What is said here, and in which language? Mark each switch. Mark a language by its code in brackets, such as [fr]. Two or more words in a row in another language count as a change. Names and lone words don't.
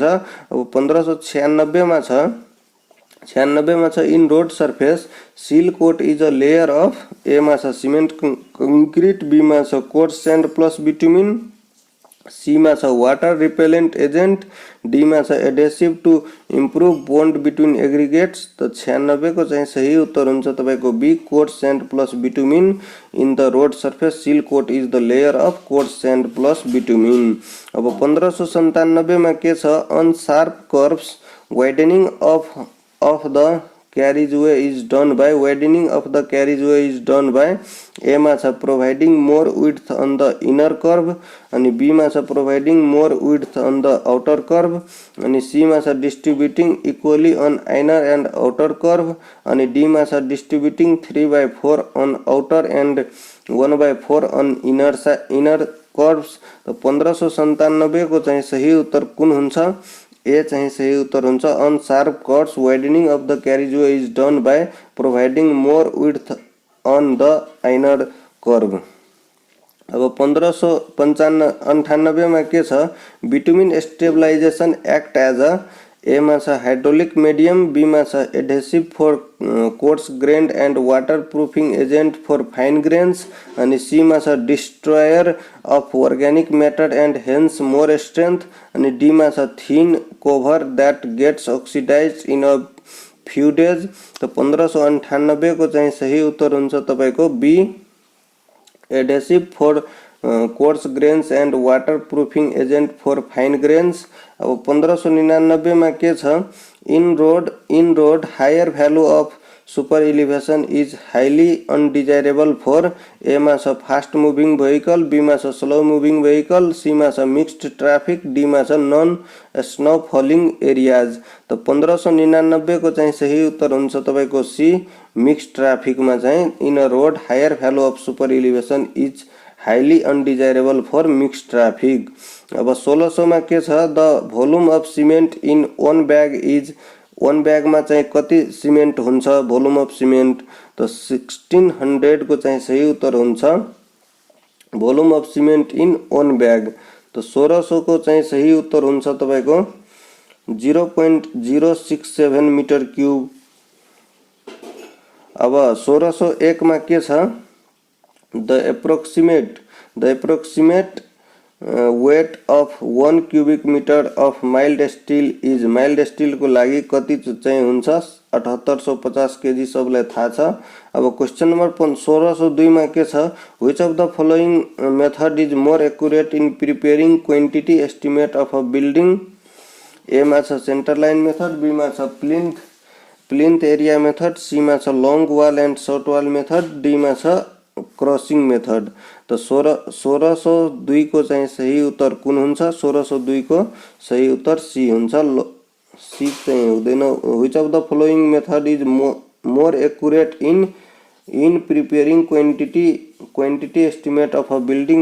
[ne] अब 1596 मा छ, 96 मा छ [en] in road surface seal coat is a layer of, ए [ne] मा छ [en] cement concrete, बी [ne] मा छ [en] coarse sand plus bitumen, सी [ne] मा छ [en] water repellent agent, डी [ne] मा छ [en] adhesive to improve bond between aggregates. [ne] त 96 को चाहिँ सही उत्तर हुन्छ तपाईको [en] बी, coarse sand plus bitumen in the road surface seal coat is the layer of coarse sand plus bitumen. [ne] अब 1597 मा के छ, [en] on sharp curves widening of the carriageway is done by, widening of the carriageway is done by, A [ne] मा छ [en] providing more width on the inner curve [ne] अनि B मा छ [en] providing more width on the outer curve [ne] अनि C मा छ [en] distributing equally on inner and outer curve [ne] अनि D मा छ [en] distributing 3/4 on outer and 1/4 on inner curves। [ne] तो 1597 को चाहिँ सही उत्तर कुन हुन्छ, ए चाहिँ सही उत्तर हुन्छ [en] on sharp curves widening of the carriageway is done by providing more width on the inner curve. [ne] अब 1598 मा के छ, [en] bitumen stabilization act as a, ए [ne] मा छ [en] hydraulic medium, बी [ne] मा छ [en] adhesive for coarse grained and water proofing agent for fine grains [ne] अनि सी मा छ [en] destroyer of organic matter and hence more strength [ne] अनि डी मा छ [en] thin cover that gets oxidize in a few days. [ne] तो 1598 को चाहिँ सही उत्तर हुन्छ तपाईको [en] बी, adhesive for coarse grains and water proofing agent for fine grains. [ne] अब 1599 में के छ, [en] in road higher value of super elevation is highly undesirable for, ए [ne] मा छ [en] fast moving vehicle, बी [ne] मा छ [en] slow moving vehicle, सी [ne] मा छ [en] mixed traffic, डी [ne] मा छ [en] non snow falling areas. [ne] तो 1599 को चाहिँ सही उत्तर हुन्छ तपाईको [en] सी, mixed traffic [ne] में चाहिँ [en] in a road higher value of super elevation is highly undesirable for mixed traffic. [ne] अब 1600 में के छ, [en] the volume of cement in one bag is, one bag [ne] में चाहिँ कति सिमेंट हुन्छ [en] volume of cement, [ne] तो 1600 को चाहिँ सही उत्तर हुन्छ [en] volume of cement in one bag. [ne] तो 1600 को चाहिँ सही उत्तर हुन्छ तपाईको 0.067 [en] meter cube. [ne] अब 1601 में के छ, [en] the approximate weight of 1 cubic meter of mild steel is, mild steel [ne] को लागि कति चाहिँ हुन्छ 7850 केजी, सबलाई थाहा छ। अब [en] question number [ne] 1602 में के छ, [en] which of the following method is more accurate in preparing quantity estimate of a building, ए [ne] मा छ [en] centre line method, बी [ne] मा छ [en] plinth area method, सी [ne] मा छ [en] long wall and short wall method, डी [ne] मा छ [en] crossing method. [ne] त 1602 को चाहिँ सही उत्तर कुन हुन्छ? 1602 को सही उत्तर सी हुन्छ। सी चाहिँ हुँदैन। [en] which of the following method is more accurate in preparing quantity estimate of a building?